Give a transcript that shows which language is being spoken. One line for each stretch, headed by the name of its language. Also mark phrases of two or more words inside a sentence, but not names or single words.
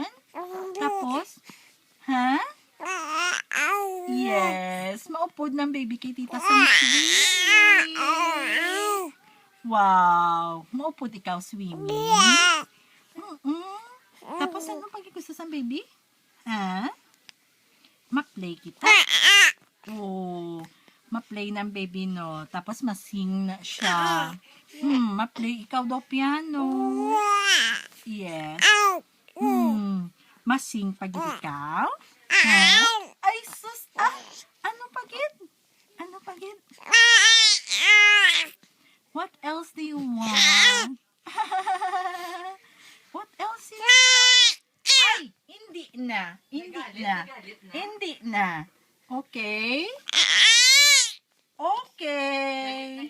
Hiligaynon: Tapos, ha? Yes, maupod ng baby kay Tita sang swimming. Wow, maupod ikaw swimming. Tapos ano pagid gusto sa baby? Ha? Ma-play kita. Oh, ma-play ng baby no. Tapos masing na siya. Ma-play ikaw daw piano.
English: Yes.
Hiligaynon: Masing pagid ikaw? Ha? Ay sus, ano pagid? Ano pagid?
English: What else do you want? What else you want?
Hiligaynon: Ay, hindi na.
English: Okay? Okay.